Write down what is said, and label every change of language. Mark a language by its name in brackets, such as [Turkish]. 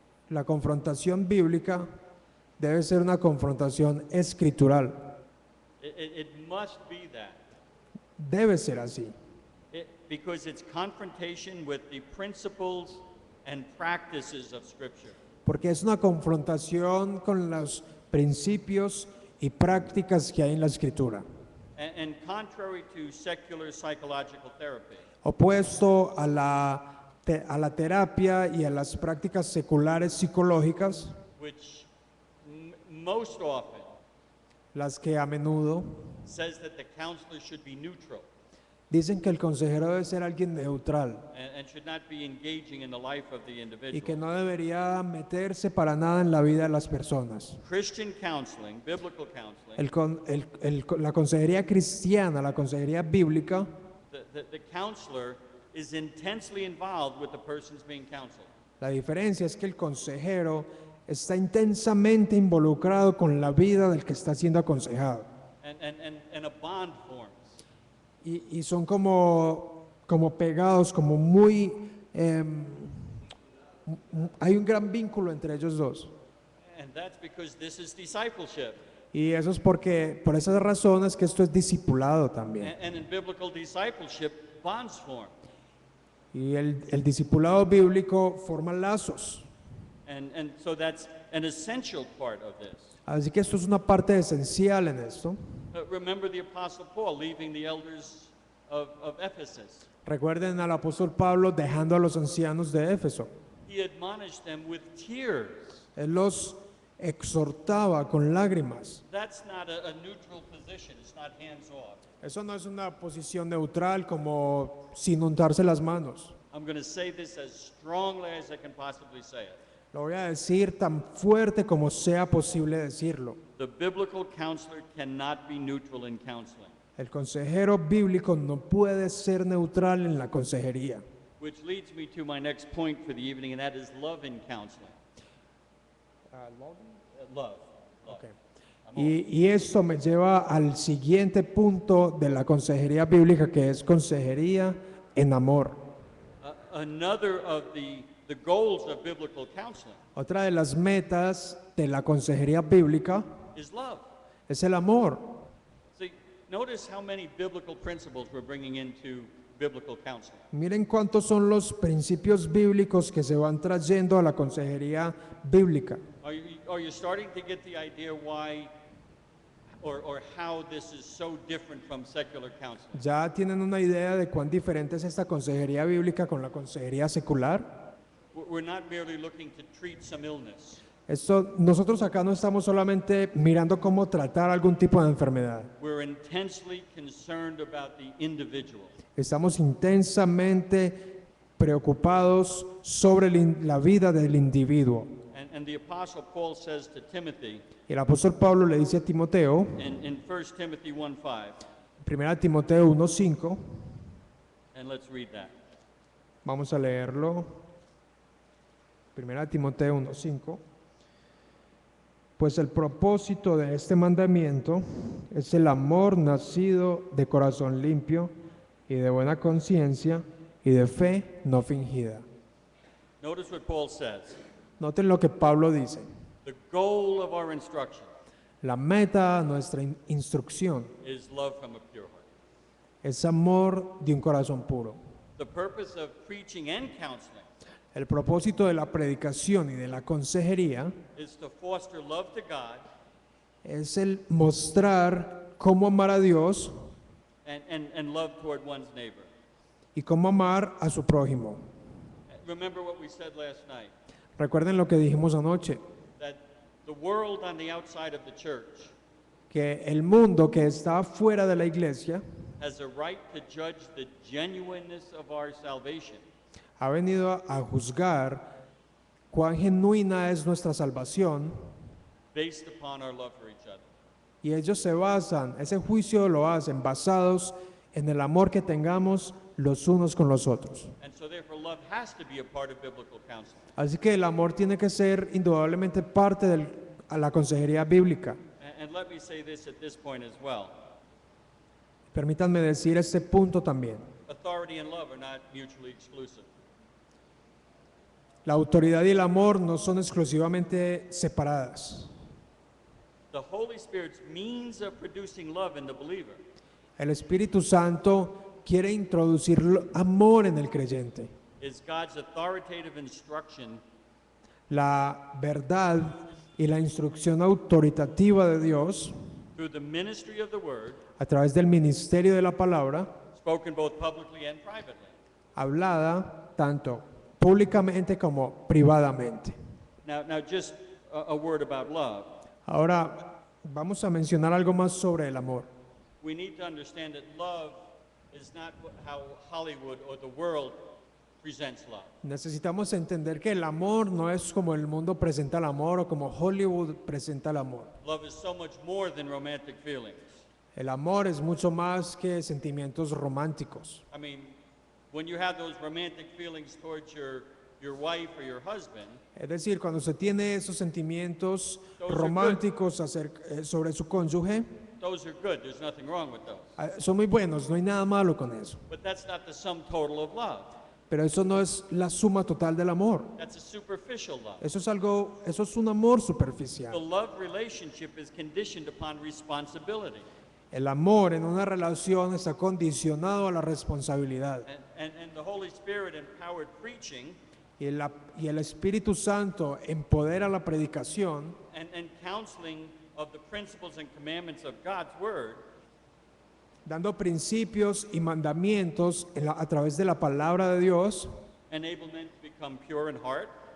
[Spanish] La confrontación bíblica debe ser una confrontación escritural. [English] It must be that. [Spanish] Debe ser así, [English] Because it's confrontation with the principles and practices of Scripture. [Spanish] porque es una confrontación con los principios y prácticas que hay en la Escritura, [English] And contrary to secular psychological therapy, [Spanish] opuesto a la terapia y a las prácticas seculares psicológicas, [English] which most often [Spanish] las que a menudo [English] says that the counselor should be neutral [Spanish] dicen que el consejero debe ser alguien neutral [English] and should not be engaging in the life of the [Spanish] y que [English] individual. [Spanish] no debería meterse para nada en la vida de las personas. [English] Christian counseling, biblical counseling, [Spanish] La consejería cristiana, la consejería bíblica, [English] the counselor is intensely involved with the persons being counseled. [Spanish] la diferencia es que el consejero está intensamente involucrado con la vida del que está siendo aconsejado. [English] And a bond forms. [Spanish] Y son como pegados, como muy... hay un gran vínculo entre ellos dos. [English] And that's because this is discipleship. [Spanish] Y eso es porque, por esas razones, que esto es discipulado también. [English] And in biblical discipleship, bonds form. [Spanish] Y el discipulado bíblico forma lazos. [English] And so that's an essential part of this. [Spanish] Así que esto es una parte esencial en esto. [English] Remember the Apostle Paul leaving the elders of Ephesus. [Spanish] Recuerden al apóstol Pablo dejando a los ancianos de Éfeso. [English] He admonished them with tears. [Spanish] Él los exhortaba con lágrimas. [English] That's not a neutral position. It's not hands off. [Spanish] Eso no es una posición neutral como sin untarse las manos. [English] I'm going to say this as strongly as I can possibly say it. [Spanish] Lo voy a decir tan fuerte como sea posible decirlo. [English] The biblical counselor cannot be neutral in counseling, [Spanish] El consejero bíblico no puede ser neutral en la consejería. [English] which leads me to my next point for the evening, and that is love in counseling. Love. Ok. [Spanish] Y esto me lleva al siguiente punto de la consejería bíblica, que es consejería en amor. [English] Another of the goals of biblical counseling [Spanish] Otra de las metas de la consejería bíblica [English] is love. [Spanish] es el amor. [English] See, notice how many biblical principles we're bringing into biblical counseling. [Spanish] Miren cuántos son los principios bíblicos que se van trayendo a la consejería bíblica. [English] Are you starting to get the idea why or how this is so different from secular counseling? [Spanish] ¿Ya tienen una idea de cuán diferente es esta consejería bíblica con la consejería secular? [English] We're not merely looking to treat some illness. [Spanish] Nosotros acá no estamos solamente mirando cómo tratar algún tipo de enfermedad. [English] We're intensely concerned about the individual. [Spanish] Estamos intensamente preocupados sobre la vida del individuo. [English] And the Apostle Paul says to Timothy [Spanish] Y el apóstol Pablo le dice a Timoteo, [English] in 1 Timothy 1:5, [Spanish] 1 Timoteo 1:5, [English] and let's read that. [Spanish] vamos a leerlo. 1 Timoteo 1:5. Pues el propósito de este mandamiento es el amor nacido de corazón limpio y de buena conciencia y de fe no fingida. [English] Notice what Paul says. [Spanish] Noten lo que Pablo dice. [English] The goal of our instruction [Spanish] La meta de nuestra instrucción [English] is love from a pure heart. [Spanish] es amor de un corazón puro. [English] The purpose of preaching and counseling [Spanish] El propósito de la predicación y de la consejería [English] is to foster love to God [Spanish] es el mostrar cómo amar a Dios [English] and love toward one's neighbor. [Spanish] y cómo amar a su prójimo. [English] Remember what we said last night, [Spanish] Recuerden lo que dijimos anoche, [English] that the world on the outside of the church [Spanish] que el mundo que está fuera de la iglesia [English] has a right to judge the genuineness of our salvation [Spanish] ha venido a juzgar cuán genuina es nuestra salvación, [English] based upon our love for each other. [Spanish] y ellos se basan, ese juicio lo hacen basados en el amor que tengamos los unos con los otros. [English] And so therefore love has to be a part of biblical counseling. [Spanish] Así que el amor tiene que ser indudablemente parte de la consejería bíblica. [English] And let me say this at this point as well. [Spanish] Permítanme decir este punto también. [English] Authority and love are not mutually exclusive. [Spanish] La autoridad y el amor no son exclusivamente separadas. [English] The Holy Spirit's means of producing love in the believer [Spanish] El Espíritu Santo quiere introducir amor en el creyente. [English] is God's authoritative instruction [Spanish] La verdad y la instrucción autoritativa de Dios [English] through the ministry of the word, [Spanish] a través del ministerio de la palabra, [English] spoken both publicly and privately. [Spanish] hablada tanto públicamente como privadamente. [English] Now just a word about love. [Spanish] Ahora vamos a mencionar algo más sobre el amor. [English] We need to understand that love is not how Hollywood or the world presents love. [Spanish] Necesitamos entender que el amor no es como el mundo presenta el amor o como Hollywood presenta el amor. [English] Love is so much more than romantic feelings. [Spanish] El amor es mucho más que sentimientos románticos. [English] I mean, when you have those romantic feelings towards your wife or your husband, [Spanish] Es decir, cuando se tiene esos sentimientos [English] Those are [Spanish] románticos sobre su cónyuge, [English] those are good. There's nothing wrong with those. [Spanish] son muy buenos, no hay nada malo con eso. [English] But that's not the sum total of love. [Spanish] Pero eso no es la suma total del amor. [English] That's a superficial love. [Spanish] Eso es un amor [English] The [Spanish] superficial. [English] love relationship is conditioned upon responsibility. [Spanish] El amor en una relación está condicionado a la responsabilidad. [English] And the Holy Spirit empowered preaching [Spanish] Y el Espíritu Santo empodera la predicación [English] and counseling of the principles and commandments of God's Word [Spanish] dando principios y mandamientos a través de la palabra de Dios. [English] enable men to become pure in heart,